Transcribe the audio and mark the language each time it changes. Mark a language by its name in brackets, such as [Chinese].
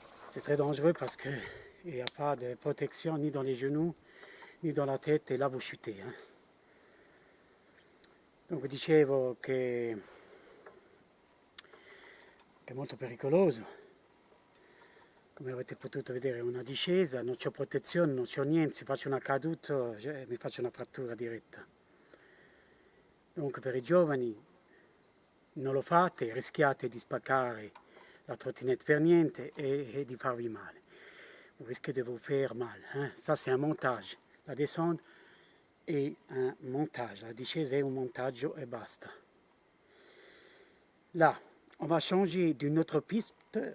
[French] C'est très dangereux parce qu'il n'y a pas de protection ni dans les genoux, ni dans la tête, et là vous chutez. [Italian] Donc dicevo che è molto pericoloso. Come avete potuto vedere è una discesa, non c'ho protezione, non c'ho niente, se faccio una caduta mi faccio una frattura diretta. Dunque per i giovani non lo fate, rischiate di spaccare la trottinette per niente et di farvi male. [French] Vous risquez de vous faire mal. Hein? Ça, c'est un montage. La descente [Italian] è un montage. La discesa è un montaggio e basta. [French] Là, on va changer d'une autre piste.